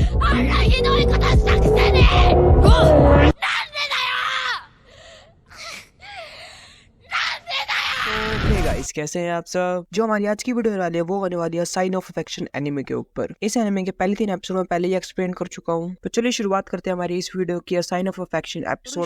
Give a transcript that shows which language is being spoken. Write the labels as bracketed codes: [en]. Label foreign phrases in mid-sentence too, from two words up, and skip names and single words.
[ja] 俺ひどいことしたくせになんでだよ [en] hey guys, [hi] कैसे हैं आप सब। जो हमारी आज की वीडियो वाली है वो होने वाली है साइन ऑफ अफेक्शन एनिमे के ऊपर। इस एनिमे के पहले 3 एपिसोड में पहले ही एक्सप्लेन कर चुका हूँ, तो चलिए शुरुआत करते हैं हमारी इस वीडियो की साइन ऑफ अफेक्शन एपिसोड।